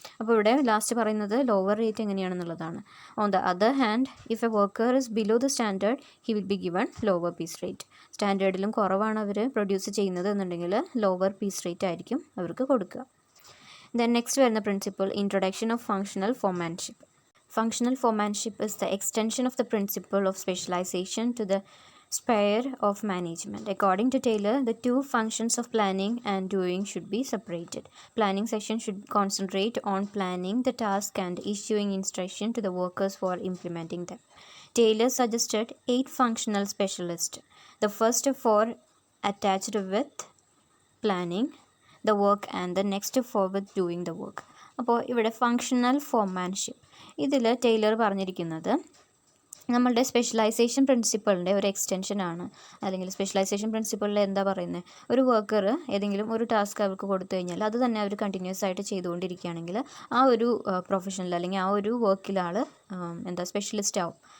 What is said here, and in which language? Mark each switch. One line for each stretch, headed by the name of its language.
Malayalam: അപ്പോൾ ഇവിടെ ലാസ്റ്റ് പറയുന്നത് lower rate എങ്ങനെയാണെന്നുള്ളതാണ്.
English: On the other hand, if a worker is below the standard, he will be given lower piece rate.
Malayalam: സ്റ്റാൻഡേർഡിലും കുറവാണ് അവർ produce ചെയ്യുന്നത് എന്നുണ്ടെങ്കിൽ lower piece rate ആയിരിക്കും അവർക്ക് കൊടുക്കുക.
English: Then next വരുന്ന principle, introduction of functional foremanship. Functional foremanship is the extension of the principle of specialization to the sphere of management. According to Taylor, the two functions of planning and doing should be separated. Planning section should concentrate on planning the task and issuing instruction to the workers for implementing them. Taylor suggested 8 functional specialists. The first 4 attached with planning the work and the next 4 with doing the work.
Malayalam: അപ്പോൾ ഇവിടെ functional foremanship, ഇതിൽ Taylor പറഞ്ഞിരിക്കുന്നത് നമ്മളുടെ specialisation പ്രിൻസിപ്പിളിൻ്റെ ഒരു എക്സ്റ്റൻഷനാണ്. അല്ലെങ്കിൽ specialisation പ്രിൻസിപ്പിളിൽ എന്താ പറയുന്നത്, ഒരു വർക്കർ ഏതെങ്കിലും ഒരു ടാസ്ക് അവർക്ക് കൊടുത്തു കഴിഞ്ഞാൽ അത് തന്നെ അവർ കണ്ടിന്യൂസ് ആയിട്ട് ചെയ്തുകൊണ്ടിരിക്കുകയാണെങ്കിൽ ആ ഒരു പ്രൊഫഷനിൽ അല്ലെങ്കിൽ ആ ഒരു വർക്കിൽ ആൾ സ്പെഷ്യലിസ്റ്റ് ആവും.